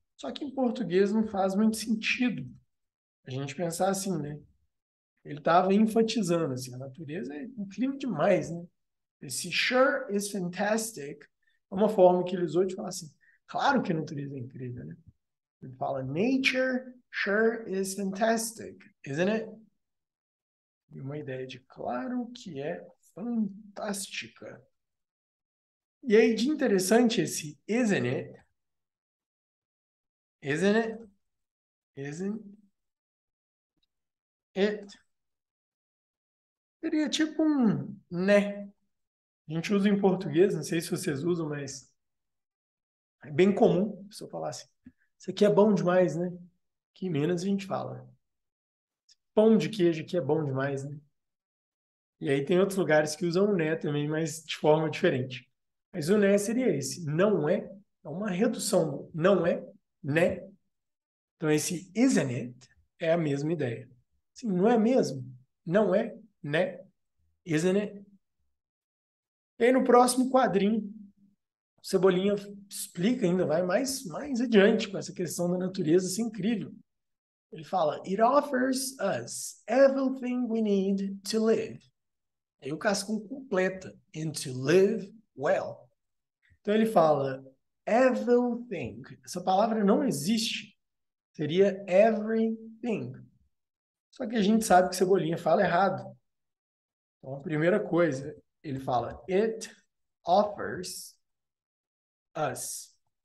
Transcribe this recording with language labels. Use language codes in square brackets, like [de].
[pt] Só que em português não faz muito sentido a gente pensar assim, né? Ele estava enfatizando, assim, a natureza é incrível demais, né? Esse [en] sure is fantastic [pt] é uma forma que ele usou de falar assim, claro que a natureza é incrível, né? Ele fala, [en] nature sure is fantastic, isn't it? [pt] E uma ideia de claro que é fantástica. E aí, de interessante esse [en] isn't it? Isn't it? Isn't it? [pt] Seria tipo um né. A gente usa em português, não sei se vocês usam, mas é bem comum a pessoa falar assim, isso aqui é bom demais, né? Aqui em Minas a gente fala, pão de queijo aqui é bom demais, né? E aí tem outros lugares que usam o né também, mas de forma diferente. Mas o né seria esse, não é uma redução do não é, né? Então esse [en] isn't it [pt] é a mesma ideia. Assim, não é mesmo? Não é, né? [en] Isn't it? [pt] E aí no próximo quadrinho, Cebolinha explica ainda, vai mais adiante com essa questão da natureza, isso é incrível. Ele fala, [en] it offers us everything we need to live. [pt] Aí o Cascão completa, [en] and to live well. [pt] Então ele fala, everything. Essa palavra não existe. Seria everything. Só que a gente sabe que Cebolinha fala errado. Então a primeira coisa, ele fala, [en] it offers us.